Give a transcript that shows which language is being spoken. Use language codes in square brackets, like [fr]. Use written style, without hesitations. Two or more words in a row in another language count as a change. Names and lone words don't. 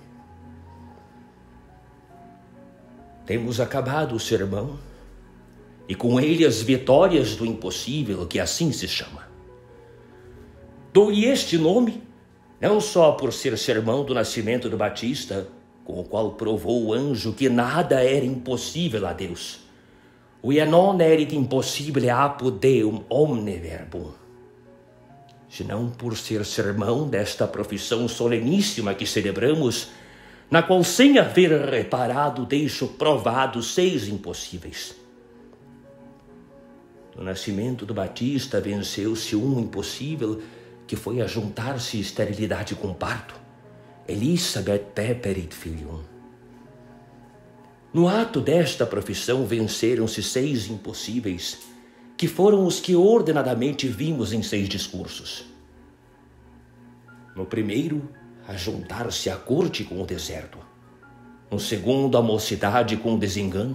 [pt] Temos acabado o sermão, e com ele as vitórias do impossível, que assim se chama. Dou-lhe este nome, não só por ser sermão do nascimento do Batista, com o qual provou o anjo que nada era impossível a Deus. [la] Via non erit impossibile apud Deum omne verbum. [pt] Senão por ser sermão desta profissão soleníssima que celebramos, na qual sem haver reparado deixo provados 6 impossíveis. No nascimento do Batista venceu-se um impossível, que foi ajuntar-se esterilidade com parto. [la] Elisabeth peperit filium. [pt] No ato desta profissão venceram-se 6 impossíveis, que foram os que ordenadamente vimos em 6 discursos. No primeiro, ajuntar-se a corte com o deserto. No segundo, a mocidade com o desengano.